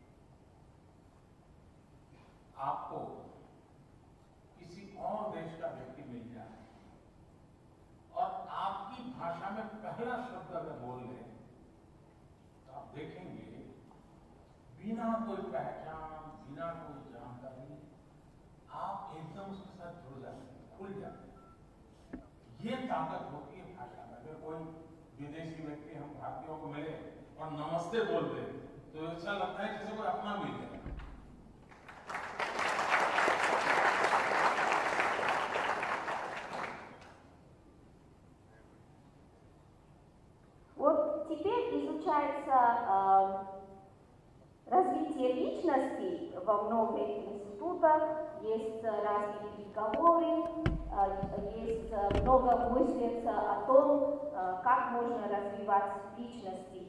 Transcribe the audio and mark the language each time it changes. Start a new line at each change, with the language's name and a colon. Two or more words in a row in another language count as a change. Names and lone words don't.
Hindi: आपको किसी और देश का व्यक्ति मिल जाए और आपकी भाषा में पहला शब्द अगर बोल ले, तो आप देखेंगे बिना कोई पहचान, बिना कोई जानकारी, आप एकदम उसके साथ जुड़ जाते हैं, खुल जाते हैं। ये ताकत होती है भाषा में। अगर कोई विदेशी व्यक्ति हम भारतीयों को मिले और नमस्ते बोल दे, तो ऐसा लगता है जैसे कोई अपना मिल जाए।
Russian: Вот теперь изучается развитие личности во многих институтах, есть разные переговоры, есть много мыслей о том, как можно развивать личности.